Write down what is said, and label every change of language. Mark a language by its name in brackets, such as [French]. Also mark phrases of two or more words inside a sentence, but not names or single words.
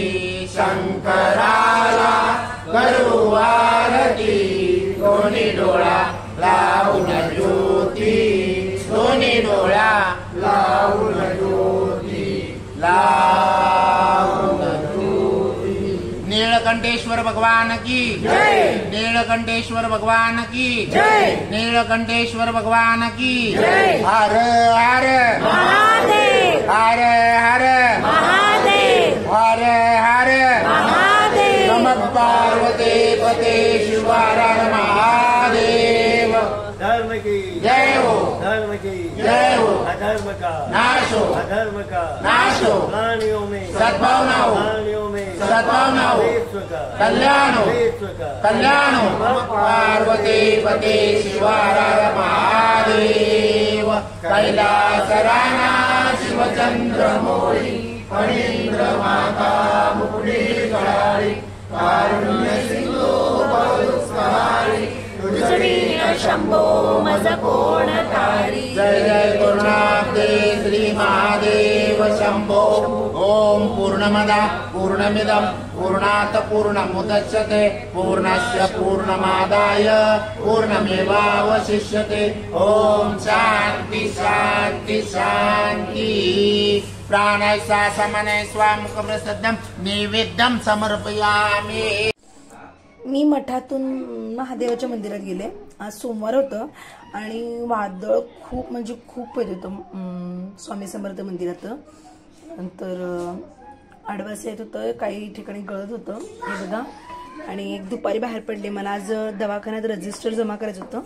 [Marathi] शंकराला करू आरती. दोन्ही डोळा लावून ज्योती. दोन्ही डोळा लावून ज्योती. लावून ज्योती. [Hindi] नीलकंठेश्वर भगवान की जय. नीलकंठेश्वर भगवान की जय. नीलकंठेश्वर भगवान की जय. हर हर महादेव. हर हर महादेव. हर हर महादेव. नमः पार्वती पते शिव हर महादेव. धर्म की जय हो. धर्म की जय हो. अधर्म का नाश हो. अधर्म का नाश हो. प्राणियों में सद्भावना हो. प्राणियों में सद्भावना हो. विश्व का कल्याण हो. विश्व का कल्याण हो. पार्वती पते शिव हर महादेव. [Marathi] कैलास राणा शिव चंद्रमौळी फणींद्र माता मुकुटी कळाळी कारुण्य सिंधू भवदुःखहारी तुझी शंभो मज कोण तारी. जय जय पूर्णाब्दे श्री महादेव शंभो. [Sanskrit] ओम पूर्णमदा पूर्णमिदं पूर्णात् पूर्णमुदच्यते पूर्णस्य पूर्णमादाय पूर्णमेवावशिष्यते. ओम शांति शांति शांति. प्राणाय समने स्वामुखप्रसादं नैवेद्यं समर्पयामि. [Marathi] मी मठातून महादेवाच्या मंदिरात गेले. आज सोमवार होतं आणि वादळ खूप म्हणजे खूप येत होतं स्वामी समर्थ मंदिरात. नंतर आडवास येत होतं, काही ठिकाणी गळत होतं हे बघा. आणि एक दुपारी बाहेर पडले. मला आज दवाखान्यात रजिस्टर जमा करायचं होतं.